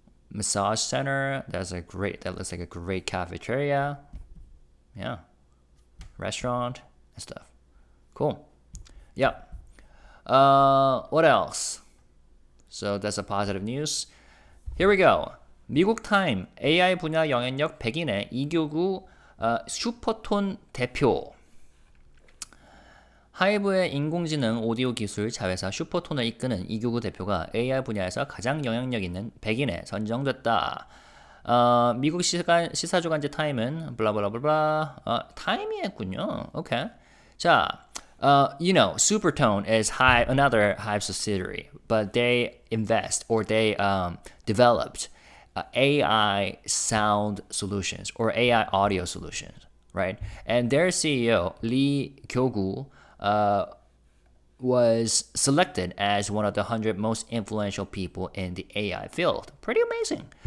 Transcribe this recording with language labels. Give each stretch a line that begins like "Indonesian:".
English: Massage center. That looks like a great cafeteria. Yeah, restaurant and stuff. Cool. Yeah. What else? So that's a positive news. Here we go.
Korean: 미국 타임 AI 분야 영향력 100인의 이교구 슈퍼톤 대표. 하이브의 인공지능 오디오 기술 자회사 슈퍼톤을 이끄는 이교구 대표가 AI 분야에서 가장 영향력 있는 100인에 선정됐다. 미국 시사주간지 타임은 블라블라블라 타임이 했군요. 오케이.
English: 자, Supertone is another Hive subsidiary, but they invest or they developed AI sound solutions or AI audio solutions, right? And their CEO Lee Kyo-gu was selected as one of the 100 most influential people in the AI field. Pretty amazing.